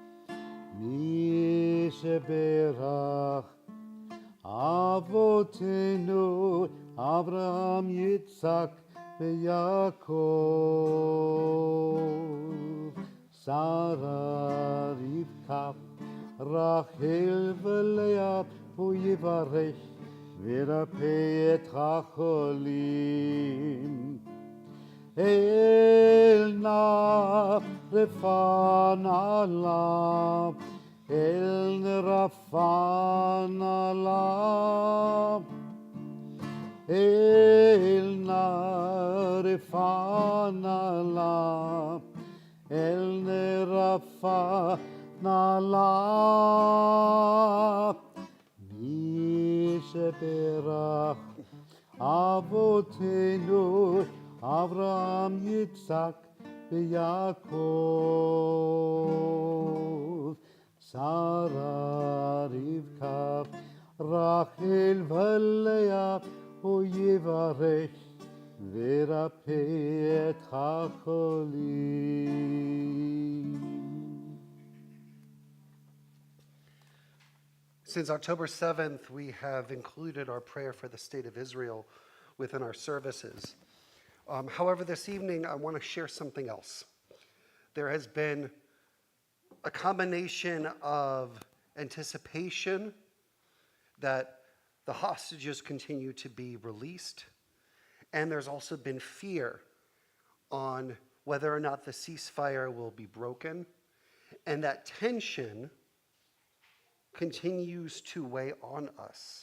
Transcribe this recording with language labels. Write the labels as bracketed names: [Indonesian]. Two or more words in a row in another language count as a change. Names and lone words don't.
[Hebrew] מי שברך אבותינו אברהם, יצחק, יעקב, שרה, רבקה, רחל, לאה, ויברך, וירפא את החולים. אל נא רפא נא לה, אל רפא נא לה, אל נא רפא נא לה, אל רפא נא לה. מי שברך אבותינו אברהם, יצחק, יעקב, שרה, רבקה, רחל, לאה, ויברך, וירפא את החולים. [English] Since October 7th, we have included our prayer for the state of Israel within our services. However, this evening, I want to share something else. There has been a combination of anticipation that the hostages continue to be released, and there's also been fear on whether or not the ceasefire will be broken, and that tension continues to weigh on us.